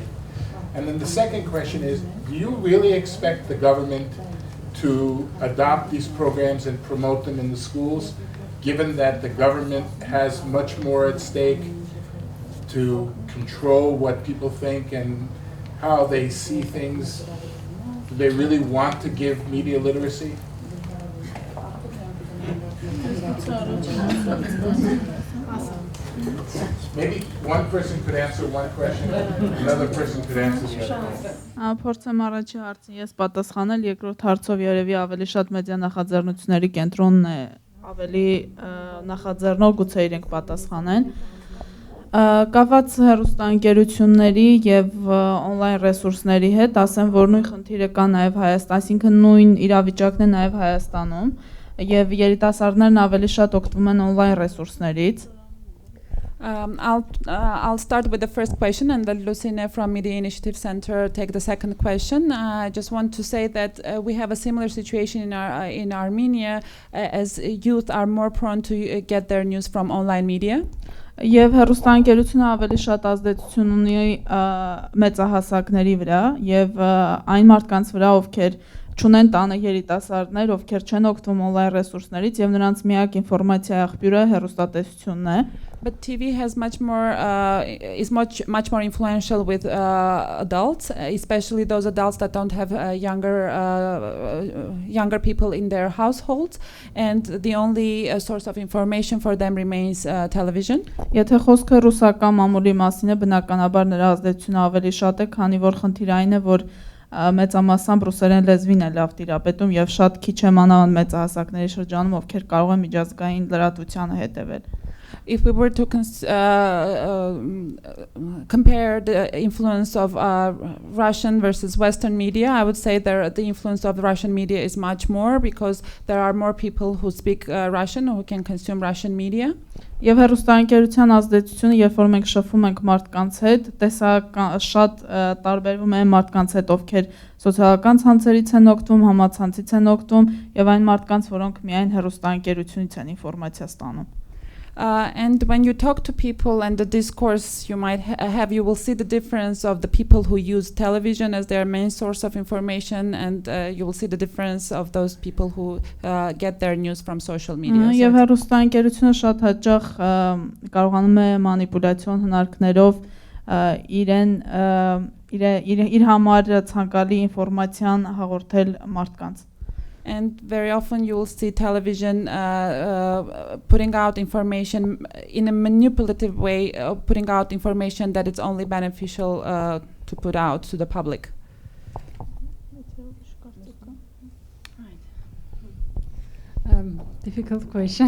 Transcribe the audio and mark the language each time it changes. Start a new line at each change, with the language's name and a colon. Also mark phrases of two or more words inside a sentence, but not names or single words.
English: And then the second question is, do you really expect the government to adopt these programs and promote them in the schools, given that the government has much more at stake to control what people think and how they see things? Do they really want to give media literacy? Maybe one person could answer one question, another person could answer the other.
Armenian: Փորձեմ առաջի հարցին ես պատասխանել, երկրորդ հարցով երևի ավելի շատ մեդիա նախաձեռնությունների կենտրոնն է ավելի նախաձեռնող, գուցե իրենք պատասխանեն։ Կապված հեռուստաընկերությունների եւ on-line ռեսուրսների հետ, ասեմ, որ նույն խնդիրը կա նաեւ Հայաստանում, այսինքն նույն իրավիճակն է նաեւ Հայաստանում, եւ երիտասարդներն ավելի շատ օգտվում են on-line ռեսուրսներից։
English: I'll start with the first question, and then Lucine from Media Initiative Center take the second question. I just want to say that we have a similar situation in Armenia, as youth are more prone to get their news from online media.
Armenian: Եվ հեռուստաընկերությունը ավելի շատ ազդեցություն ունի մեծահասակների վրա եւ այն մարդկանց վրա, ովքեր չունեն տանը երիտասարդներ, ովքեր չեն օգտվում on-line ռեսուրսներից եւ նրանց միակ ինֆորմացիա աղբյուրը հեռուստատեսությունն է։
English: But TV has much more is much more influential with adults, especially those adults that don't have younger people in their households, and the only source of information for them remains television.
Armenian: Եթե խոսքը ռուսական մամուլի մասին է, բնականաբար նրա ազդեցությունը ավելի շատ է, քանի որ խնդիրը այն է, որ մեծամասամբ ռուսերեն լեզվին է լավ տիրապետում եւ շատ քիչ է մանավանդ մեծահասակների շրջանում, ովքեր կարող են միջազգային լրատվությանը հետևել։
English: If we were to compare the influence of Russian versus Western media, I would say the influence of the Russian media is much more because there are more people who speak Russian or who can consume Russian media.
Armenian: Եվ հեռուստաընկերության ազդեցությունը, երբ որ մենք շփվում ենք մարդկանց հետ, շատ տարբերվում է մարդկանց հետ, ովքեր սոցիալական ցանցերից են օգտվում, համացանցից են օգտվում, եւ այն մարդկանց, որոնք միայն հեռուստաընկերությունից են ինֆորմացիա ստանում։
English: And when you talk to people and the discourse you might have, you will see the difference of the people who use television as their main source of information, and you will see the difference of those people who get their news from social media.
Armenian: Եվ հեռուստաընկերությունը շատ հաճախ կարողանում է մանիպուլյացիոն հնարքներով իր համար ցանկալի ինֆորմացիան հաղորդել մարդկանց։
English: And very often you will see television putting out information in a manipulative way, putting out information that it's only beneficial to put out to the public. Difficult question.